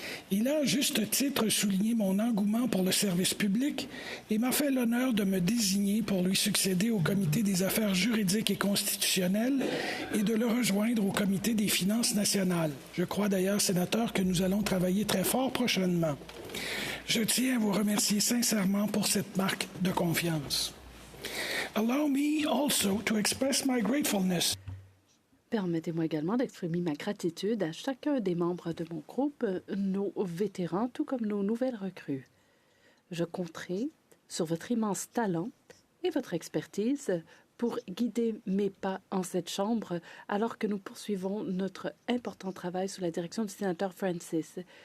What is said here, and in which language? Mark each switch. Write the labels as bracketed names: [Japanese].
[French] Il a à juste titre souligné mon engouement pour le service public et m'a fait l'honneur de me désigner pour lui succéder au Comité des affaires juridiques et constitutionnelles et de le rejoindre au Comité des finances nationales. Je crois d'ailleurs, sénateur, que nous allons travailler très fort prochainement. Je tiens à vous remercier sincèrement pour cette marque de confiance. [English] Allow me also to express my gratefulness. [French] Permettez-moi également d'exprimer ma gratitude à chacun des membres de mon groupe, nos vétérans, tout comme nos nouvelles recrues. Je compterai sur votre immense talent et votre expertise pour guider mes pas en cette chambre alors que nous poursuivons notre important travail sous la direction du sénateur Francis.